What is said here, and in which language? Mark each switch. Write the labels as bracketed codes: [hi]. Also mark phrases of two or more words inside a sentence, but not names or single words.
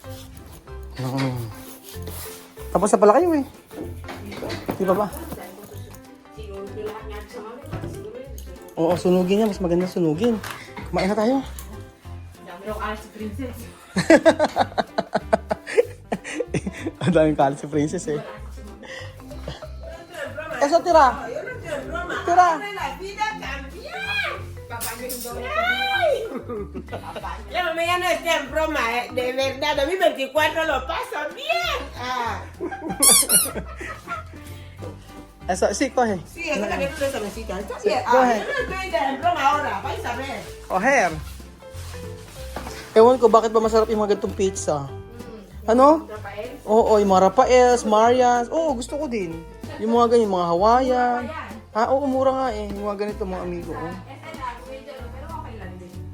[tl] Tapos na pala kayo eh. Di ba ba? Oo, sunugin niya. Mas maganda sunugin. Kumain na tayo. Dami daw kalat si Princess. Ang daming kalat si Princess eh. [es] Eso tira. Tira. Ya mamá ya no está en broma, de verdad, 2024 lo paso bien. Eso, sí, coge. Sí, es la que tú esa mesita. Está bien. Coge. Yo no estoy en broma ahora, vais a ver. Coger. [tl] Ewan ko, bakit ba masarap yung mga ganitong pizza? Ano? Oo, yung mga Rafaels, Marians. Oo, gusto ko din. Yung mga ganyan, mga Hawaiian. Oo, mura nga eh. Yung mga ganito mga amigo. Oh. Pero okay lang din.